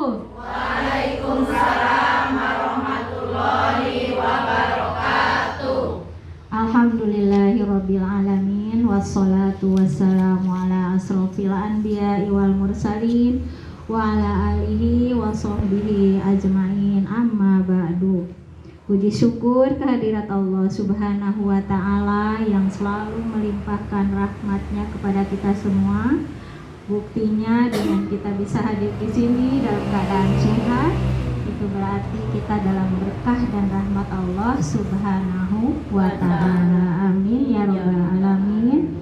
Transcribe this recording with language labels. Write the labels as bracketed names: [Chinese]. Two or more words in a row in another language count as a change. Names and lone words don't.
[Arabic] وعليكم السلام ورحمة الله وبركاته. الحمد لله رب العالمين والصلاة والسلام على أشرف الأنبياء والمرسلين وعلى آله وصحبه أجمعين أما بعد. [Indonesian] Puji syukur kehadirat Allah [Arabic] سبحانه وتعالى [Indonesian] yang selalu melimpahkan rahmatnya kepada kita semua. Buktinya dengan kita bisa hadir di sini dalam keadaan sehat, itu berarti kita dalam berkah dan rahmat Allah [Arabic] سبحانه وتعالى. آمين يا رب العالمين.